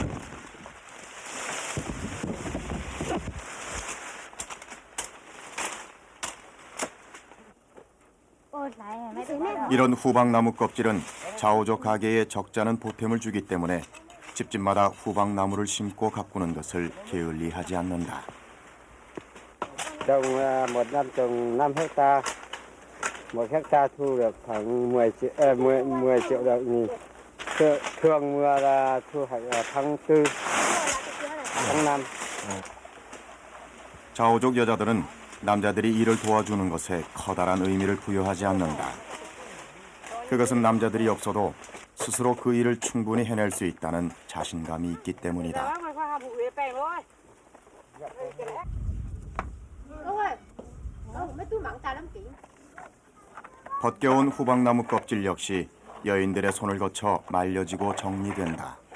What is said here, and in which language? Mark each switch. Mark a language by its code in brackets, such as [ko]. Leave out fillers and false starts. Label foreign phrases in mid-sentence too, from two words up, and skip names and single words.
[ko] 이런 후방나무 껍질은 자오족 가게에 적잖은 보탬을 주기 때문에 집집마다 후방나무를 심고 가꾸는 것을 게을리하지 않는다. [vi] Trồng một năm trồng 5 hecta, 1 hecta thu được khoảng 10 triệu đồng. Thường mùa là thu hoạch tháng 4, tháng 5. [ko] 자오족 여자들은 남자들이 일을 도와주는 것에 커다란 의미를 부여하지 않는다. 그것은 남자들이 없어도 스스로 그 일을 충분히 해낼 수 있다는 자신감이 있기 때문이다. 벗겨온 후방나무 껍질 역시 여인들의 손을 거쳐 말려지고 정리된다.